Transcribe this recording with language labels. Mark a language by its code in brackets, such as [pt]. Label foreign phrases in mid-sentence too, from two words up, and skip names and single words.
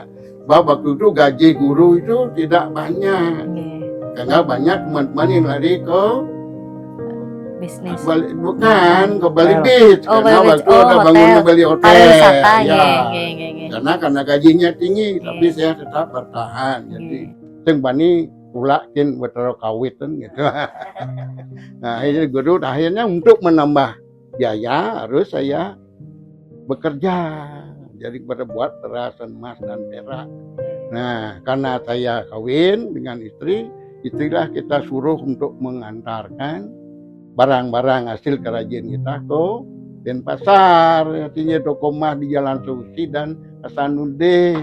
[id] Waktu itu gaji guru itu tidak banyak, karena banyak teman-teman yang lari ke bisnis. Bukan ke Bali Beach, karena waktu ada bangun Bali Hotel. Pariwisata, Karena gajinya tinggi, tapi saya tetap bertahan. Jadi, [ban] sing bani pulakin betero kawitan gitu. [id] Nah, akhirnya untuk menambah biaya harus saya bekerja. Jadi berbuat perasan emas dan perak. Nah, karena saya kawin dengan istri, itulah kita suruh untuk mengantarkan barang-barang hasil kerajinan kita ke Denpasar, artinya toko emas di Jalan Susi dan Hasanuddin.